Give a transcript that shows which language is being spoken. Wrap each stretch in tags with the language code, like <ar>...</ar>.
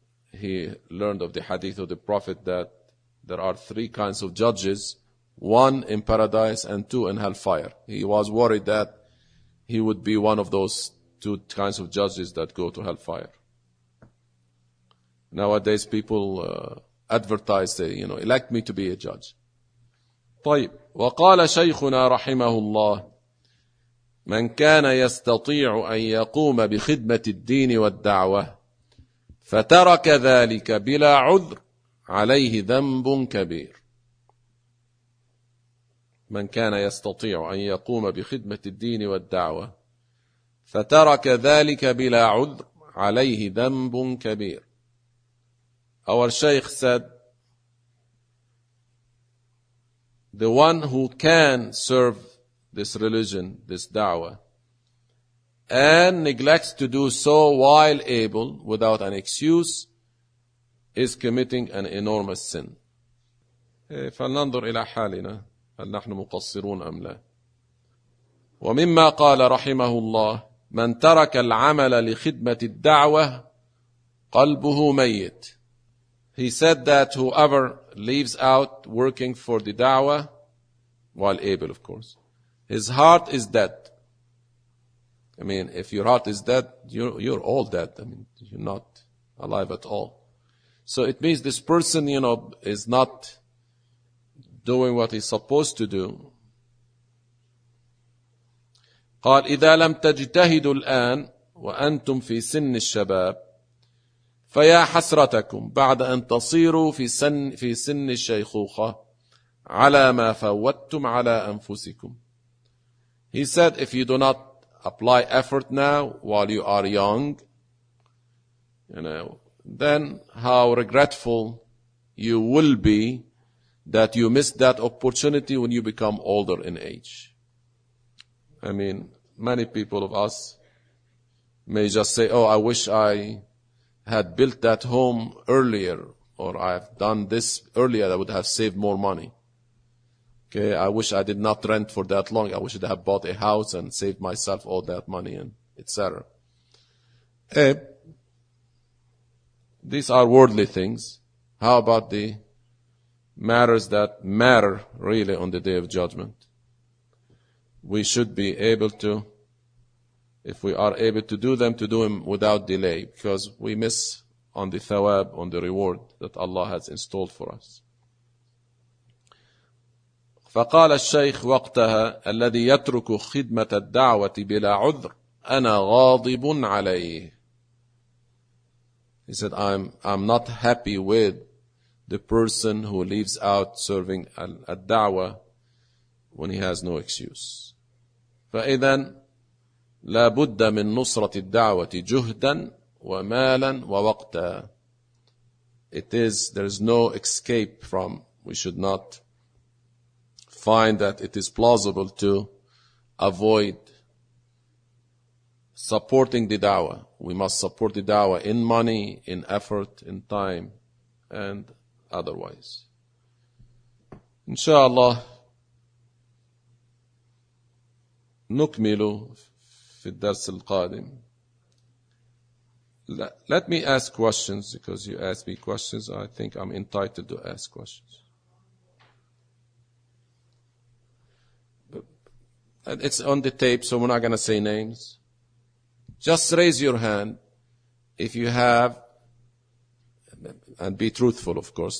<en>He learned of the hadith of the Prophet that there are three kinds of judges, one in paradise and two in hellfire. He was worried that he would be one of those two kinds of judges that go to hellfire. Nowadays people advertise, say, you know, elect me to be a judge.</en> <ar>طيب, وقال شيخنا رحمه الله من كان يستطيع أن يقوم بخدمة الدين والدعوة فترك ذلك بلا عذر عليه ذنب كبير. من كان يستطيع أن يقوم بخدمة الدين والدعوة فترك ذلك بلا عذر عليه ذنب كبير.</ar> <en>Our Shaykh said, the one who can serve this religion, this da'wah, and neglects to do so while able, without an excuse, is committing an enormous sin.</en> <ar>فلننظر إلى حالنا هل نحن مقصرون أم لا. ومما قال رحمه الله من ترك العمل لخدمة الدعوة قلبه ميت.</ar> <en>He said that whoever leaves out working for the da'wah, while able of course, his heart is dead. I mean, if your heart is dead, you're all dead. I mean, you're not alive at all. So it means this person, you know, is not doing what he's supposed to do.</en> <ar>قال إذا لم تجتهدوا الآن وأنتم في سن الشباب فيا حسرتكم بعد أن تصيروا في سن الشيخوخة على ما فوتتم على أنفسكم.</ar> <en>He said if you do not apply effort now while you are young, you know, then how regretful you will be that you missed that opportunity when you become older in age. I mean, many people of us may just say, oh, I wish I had built that home earlier, or I've done this earlier, I would have saved more money. Okay, I wish I did not rent for that long, I wish I'd have bought a house and saved myself all that money, and etc. These are worldly things. How about the matters that matter really on the Day of Judgment? We should be able to, if we are able to do them, to do them without delay, because we miss on the thawab, on the reward that Allah has installed for us.</en> <ar>فقال الشيخ وقتها الذي يترك خدمة الدعوة بلا عذر أنا غاضب عليه.</ar> <en>He said, I'm not happy with the person who leaves out serving al-da'wah when he has no excuse.</en> <ar>فإذا لا بد من نصرة الدعوة جهدا ومالا ووقتا.</ar> <en>There is no escape from. We should not find that it is plausible to avoid supporting the da'wah. We must support the da'wah in money, in effort, in time, and otherwise.</en> <ar>Inshallah, نكمل في الدرس القادم.</ar> <en>Let me ask questions, because you ask me questions. I think I'm entitled to ask questions. It's on the tape, so we're not going to say names. Just raise your hand if you have, and be truthful, of course.</en>